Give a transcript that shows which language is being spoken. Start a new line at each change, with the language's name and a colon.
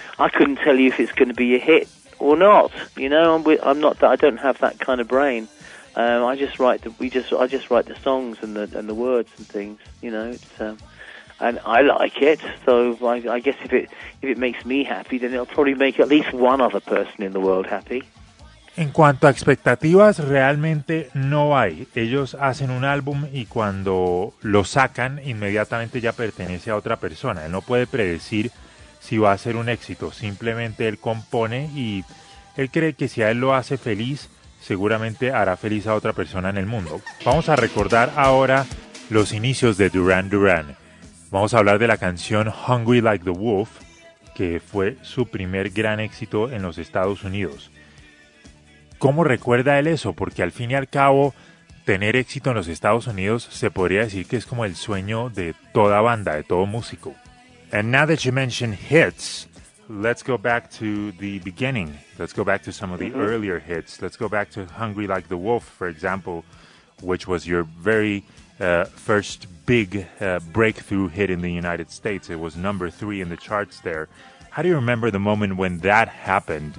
English: I couldn't tell you if it's going to be a hit or not. You know, I don't have that kind of brain. I just write the songs and the words and things, you know, and I like it, so I guess if it makes me happy, then it'll probably make at least one other person in the world happy.
Spanish: En cuanto a expectativas, realmente no hay. Ellos hacen un álbum y cuando lo sacan, inmediatamente ya pertenece a otra persona. Él no puede predecir si va a ser un éxito. Simplemente él compone y él cree que si a él lo hace feliz, seguramente hará feliz a otra persona en el mundo. Vamos a recordar ahora los inicios de Duran Duran. Vamos a hablar de la canción Hungry Like the Wolf, que fue su primer gran éxito en los Estados Unidos. ¿Cómo recuerda él eso? Porque al fin y al cabo, tener éxito en los Estados Unidos se podría decir que es como el sueño de toda banda, de todo músico.
English: And now that you mentioned hits, let's go back to the beginning. Let's go back to some of the earlier hits. Let's go back to Hungry Like the Wolf, for example, which was your very first big breakthrough hit in the United States. It was number 3 in the charts there. How do you remember the moment when that happened?